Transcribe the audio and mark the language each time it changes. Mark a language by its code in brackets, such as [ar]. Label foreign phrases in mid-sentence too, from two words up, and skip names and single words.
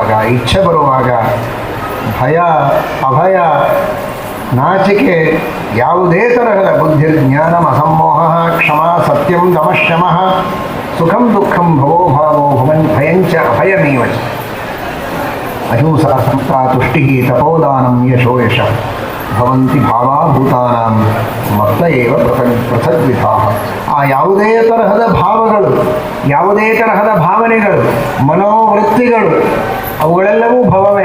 [kn] ಇಚ್ಛೆ ಬರುವಾಗ, ಭಯ, ಅಭಯ, ನಾಚಿಕೆ, ಯಾವುದೇ ತರಹದ ಬುದ್ಧಿ, [sa] ಜ್ಞಾನಂ, ಅಸಮ್ಮೋಹ, ಕ್ಷಮ, ಸತ್ಯಂ, ದಮಶಮಃ, ಸುಖಂ ದುಃಖಂ, ಭವೋ ಭಾವೋ ಭವನ್, ಭಯಂಚ ಅಭಯಮೇವ ಚ. ಅಹಿಂಸಾ, ಸಂತಾ, ತುಷ್ಟಿ, ತಪೋದಾನಂ, ಯಶೋ ಯಶ ಭವಂತಿ ಭಾವಾಭೂತಾನಾಂ ಮತ್ತ ಏವ ಪೃಥಗ್ವಿಧಾಃ. [kn] ಆ ಯಾವುದೇ ತರಹದ ಭಾವಗಳು, ಯಾವುದೇ ತರಹದ ಭಾವನೆಗಳು, ಮನೋವೃತ್ತಿಗಳು, ಅವುಗಳೆಲ್ಲವೂ ಭವವೇ.